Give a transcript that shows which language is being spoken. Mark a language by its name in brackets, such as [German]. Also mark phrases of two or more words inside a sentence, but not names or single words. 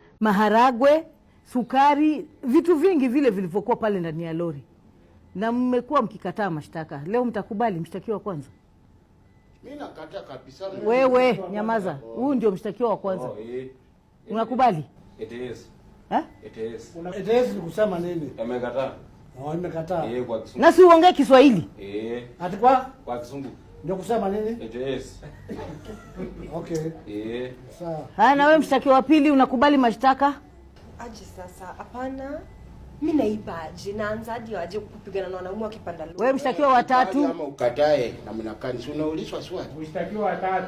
[Swahili] maharagwe, sukari, vitu vingi vile vilivyokuwa pale ndani ya lori, na mmekuwa mkikataa mashtaka. Leo mtakubali mshtakiwa wa kwanza? Mimi nakataa kabisa. Wewe nyamaza. Huyu ndio mshtakiwa wa kwanza. Unakubali? [English] It is. It is. It is [Swahili] ni kusema nini? Amekataa. Amekataa. Kwa Kisungu. Na si uongee Kiswahili? Ati kwa Kisungu. Ndio kusema nini? [English] It is. [Swahili] Okay. Sawa. Na wewe mshtakiwa wa pili unakubali mashtaka? Aje sasa, hapana. Mimi naibaje? Naanza hadi aje kupigana na wanaume wakipanda lori. Wewe mshtakiwa wa tatu? Kama ukatae na mnakani, si unaulizwa swali. Mshtakiwa wa tatu.